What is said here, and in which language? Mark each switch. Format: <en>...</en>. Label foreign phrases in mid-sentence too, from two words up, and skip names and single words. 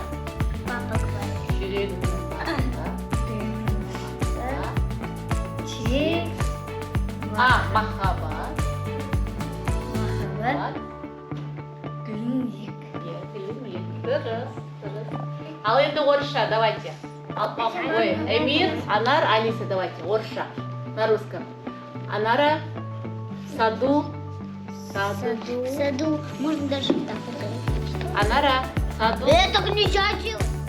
<kk>Жүрегімнің бағында тек махаббат гүлін ек. Дұрыс. Ал енді орысша, давайте.</kk> <ru>Ой, Эмир, Анар, Алиса, давайте.</ru> <kk>Орысша.</kk> <ru>На русском. Анара, саду. Саду. Можно даже так. Анара, саду. Это не чачил.</ru>